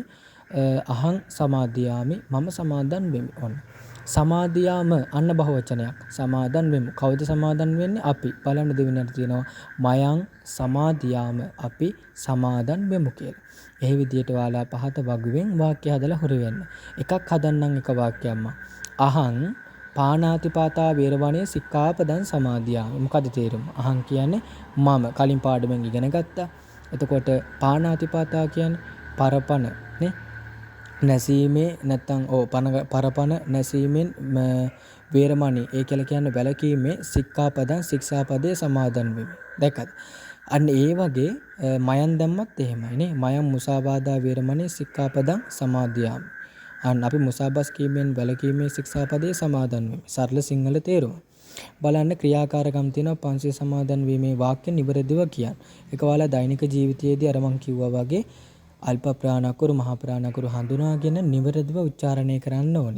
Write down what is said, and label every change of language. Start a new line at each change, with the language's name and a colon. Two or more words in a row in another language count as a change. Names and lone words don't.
Pali: අහං සමාදියාමි
Sinhala: මම සමාදන් වෙමි. ඔන්න. සමාදියාම අන්න බහුවචනයක්. සමාදන් වෙමු. කවුද සමාදන් වෙන්නේ? අපි. බලන්න දෙවෙනියට තියෙනවා
Pali: මයං සමාදියාම
Sinhala: අපි සමාදන් වෙමු කියලා. ඒ විදිහට ඔයාලා පහත වගුවෙන් වාක්‍ය හදලා හුරු වෙන්න. එකක් හදන්නම් එක වාක්‍යයක්ම.
Pali: අහං පාණාතිපාතා වේරමණී සික්ඛාපදං සමාදියාමි.
Sinhala: මොකද තේරුම? අහං කියන්නේ මම කලින් පාඩමෙන් ඉගෙන ගත්තා. එතකොට පාණාතිපාතා කියන්නේ පරපණ නේ. නැසීමේ නැත්තම් පරපණ නැසීමෙන් වේරමණී ඒ කියලා කියන්නේ වැළකීමේ සික්ඛාපදං ශික්ෂාපදයේ සමාදන් වෙමි. දැක්කද? අන්න ඒ වගේ මයන් දැම්මත් එහෙමයි නේ.
Pali: මයන් මුසාවාදා වේරමණී සික්ඛාපදං සමාදියාමි.
Sinhala: අන්න අපි මුසාබස් කීමෙන් වැළකීමේ ශික්ෂාපදයේ සමාදන් වෙමි. සරල සිංහල තේරුම. බලන්න ක්‍රියාකාරකම් තියෙනවා පංචශීල සමාදන් වීමේ වාක්‍ය නිවැරදිව කියන්න. ඒක ඔයාලා දෛනික ජීවිතයේදී අර මං කිව්වා වගේ අල්ප ප්‍රාණකරු මහා ප්‍රාණකරු හඳුනාගෙන නිවැරදිව උච්චාරණය කරන්න ඕනේ.